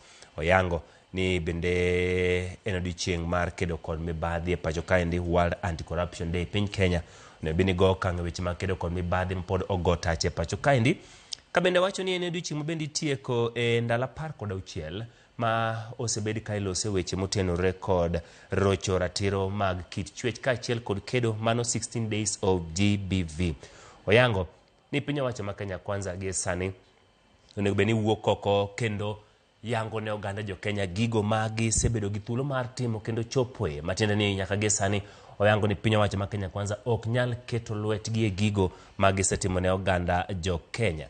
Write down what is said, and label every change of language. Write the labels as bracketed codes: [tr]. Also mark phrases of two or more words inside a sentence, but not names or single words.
[luo] Oyango ni bende en odiochieng' mar kedo kod mibadhi e pacho kaendi, World Anti-Corruption Day piny Kenya. Ne bini go kange weche ma kedo kod mibadhi pod ogo tache pacho kaendi. Ka bende wacho ni en odiochieng' bende tieko e ndala 16 ma osebedi ka ilose weche motenore kod rocho ratiro mag kit chwech kaachiel kod kedo mano [en] 16 days of GBV. [luo] Oyango ni piny owacho ma Kenya Kwanza gi sani onego beni wuok oko kendo yango ne oganda jo Kenya gigo ma gisebedo gi thuolo mar timo kendo chopoe. Matiende ni nyaka gi sani oyango ni piny owacho ma Kenya Kwanza ok nyal keto lwetgi e gigo ma gisetimo ne oganda jo Kenya.